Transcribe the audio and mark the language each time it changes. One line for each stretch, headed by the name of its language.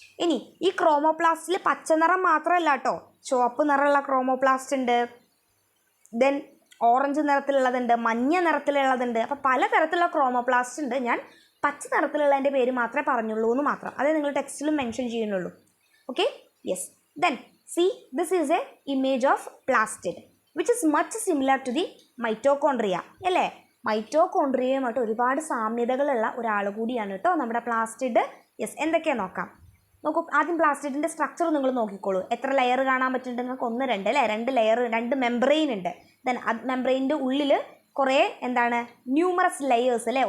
Malayalam: ഇനി ഈ ക്രോമോപ്ലാസ്റ്റിൽ പച്ച നിറം മാത്രമല്ല കേട്ടോ, ചുവപ്പ് നിറമുള്ള ക്രോമോപ്ലാസ്റ്റ് ഉണ്ട്, ദെൻ ഓറഞ്ച് നിറത്തിലുള്ളതുണ്ട്, മഞ്ഞ നിറത്തിലുള്ളതുണ്ട്. അപ്പോൾ പലതരത്തിലുള്ള ക്രോമോപ്ലാസ്റ്റ് ഉണ്ട്. ഞാൻ പച്ച നിറത്തിലുള്ളതിൻ്റെ പേര് മാത്രമേ പറഞ്ഞുള്ളൂ എന്ന് മാത്രം. അതേ നിങ്ങൾ ടെക്സ്റ്റിലും മെൻഷൻ ചെയ്യുന്നുള്ളൂ.
English: Okay, yes. Then see, this is a image of plastid which is much similar to the mitochondria അല്ലേ?
Malayalam: മൈറ്റോകോൺട്രിയയുമായിട്ട് ഒരുപാട് സാമ്യതകളുള്ള ഒരാൾ കൂടിയാണ് കേട്ടോ നമ്മുടെ പ്ലാസ്റ്റിഡ്. യെസ്, എന്തൊക്കെയാണ് നോക്കാം. നോക്കൂ, ആദ്യം പ്ലാസ്റ്റിഡിൻ്റെ സ്ട്രക്ചർ നിങ്ങൾ നോക്കിക്കോളൂ. എത്ര ലെയർ കാണാൻ പറ്റുന്നുണ്ട് നിങ്ങൾക്ക്? 1, 2 അല്ലേ? 2 ലെയർ, 2 മെംബ്രെയിൻ ഉണ്ട്. ദെൻ മെംബ്രെയിൻ്റെ ഉള്ളിൽ കുറേ എന്താണ് ന്യൂമറസ് ലെയേഴ്സ് അല്ലേ?